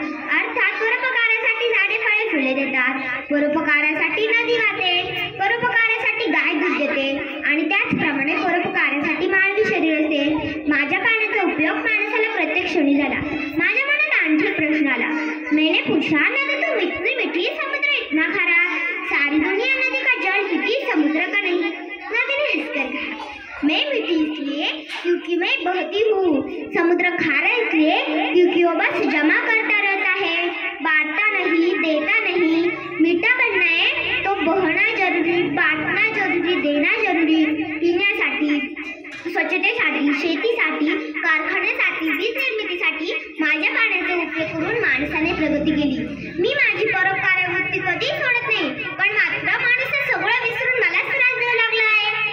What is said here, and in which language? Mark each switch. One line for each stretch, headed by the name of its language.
Marathi: अर्थात परोपकारासाठी झाडे फळे फुले देतात, परोपकारासाठी नदी वाहते, परोपकारासाठी गाय दूध देते आणि त्याचप्रमाणे परोपकारासाठी मानवी शरीर असते. माझ्या पाण्याचा उपयोग माणसाला प्रत्येक क्षणी झाला. माझ्या मनात आणखी प्रश्न आला.
Hindi: मैंने पूछा, नदी तो मिट्टी मिट्टी, समुद्र इतना खारा, सारी दुनिया नदी का जल पीती, समुद्र का नहीं. नदी ने हंसकर कहा, मैं मीठी इसलिए क्योंकि मैं बहती हूँ, समुद्र खारा इसलिए क्योंकि वो बस जमा करता रहता है, बांटता नहीं, देता नहीं. मीठा बनना है तो बहना जरूरी, बांटना जरूरी, देना जरूरी.
Marathi: पिण्यासाठी, स्वच्छतेसाठी, शेतीसाठी, कारखान्यासाठी, वीज निर्मितीसाठी माझ्या पाण्याचा उपयोग करून माणसाने प्रगती केली. मी माझी परोपकार वृत्ती कधी सोडत नाही, पण मात्र माणूस सगळं विसरून मलाच त्रास देऊ लागला आहे.